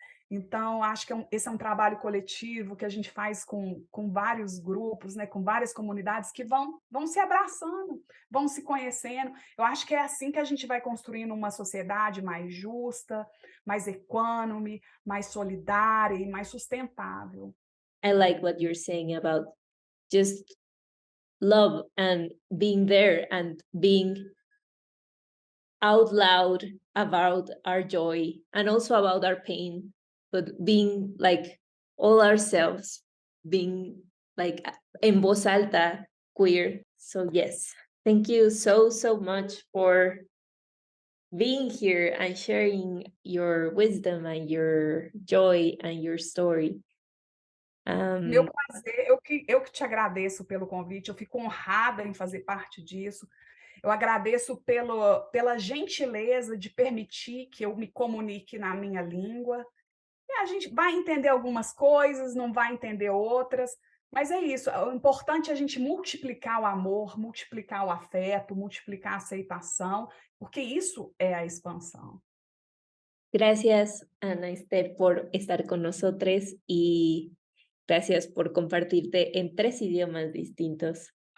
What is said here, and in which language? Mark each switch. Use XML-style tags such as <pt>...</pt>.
<pt>Então, acho que esse é um trabalho coletivo que a gente faz com vários grupos, né, com várias comunidades que vão se abraçando, vão se conhecendo. Eu acho que é assim que a gente vai construindo uma sociedade mais justa, mais equânime, mais solidária e mais sustentável.</pt> <en>I like what you're saying about just love and being there and being out loud about our joy and also about our pain, but being like all ourselves, being like</en> <es>en voz alta</es> <en>queer. So yes, Thank you so, so much for being here and sharing your wisdom and your joy and your story.</en> <pt>Meu Um, prazer, eu que te agradeço pelo convite, eu fico honrada em fazer parte disso. Eu agradeço pela gentileza de permitir que eu me comunique na minha língua. E a gente vai entender algumas coisas, não vai entender outras, mas é isso, o importante é a gente multiplicar o amor, multiplicar o afeto, multiplicar a aceitação, porque isso é a expansão.</pt> <es>Gracias, Ana Esther, por estar con nosotros y gracias por compartirte en 3 idiomas distintos.</es>